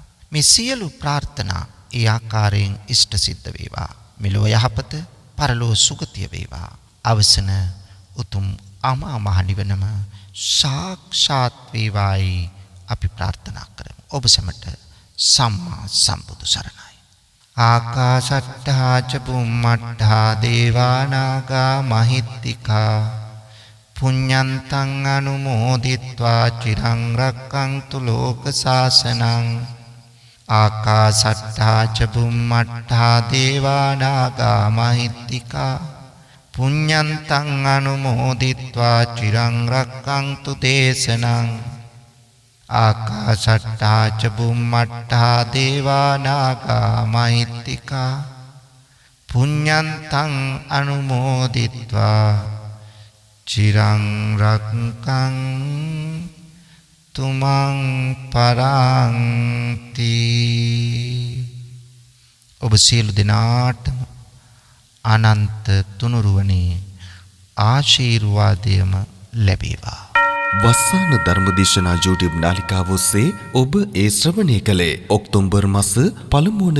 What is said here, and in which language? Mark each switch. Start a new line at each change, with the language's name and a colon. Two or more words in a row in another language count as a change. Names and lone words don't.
Sinhala: මේ සියලු ප්‍රාර්ථනා ඒ ආකාරයෙන් ඉෂ්ට සිද්ධ වේවා. මෙලොව යහපත පරලොව සුගතිය වේවා. අවසන උතුම් අමා මහ නිවනම සාක්ෂාත් වේවායි අපි ප්‍රාර්ථනා කරමු. ඔබ සැමට සම්මා සම්බුදු සරණයි.
Pali: ආකාශට්ටා ච බුම්මට්ටා දේවා නාග මහිත්‍තිකා පුඤ්ඤන්තං අනුමෝදිත්වා චිරං රක්ඛන්තු ලෝක සාසනං. ආකාශට්ටා ච බුම්මට්ටා දේවා නාග මහිත්‍තිකා පුඤ්ඤන්තං අනුමෝදිත්වා චිරං රක්ඛන්තු දේශනං. ආකාශට්ටා ච බුම්මට්ටා දේවා නාග මහිත්‍තිකා පුඤ්ඤන්තං අනුමෝදිත්වා චිරං රක්ඛන්තු තුමන් පරන්ති.
Sinhala: ඔබ සියලු දෙනාටම අනන්ත තුනුරුවනේ ආශිර්වාදයම ලැබේවා. වස්සාන ධර්මදේශනා YouTube නාලිකාව ඔස්සේ ඔබ ඒ ශ්‍රවණය කළේ ඔක්තෝබර් මාස 1 වන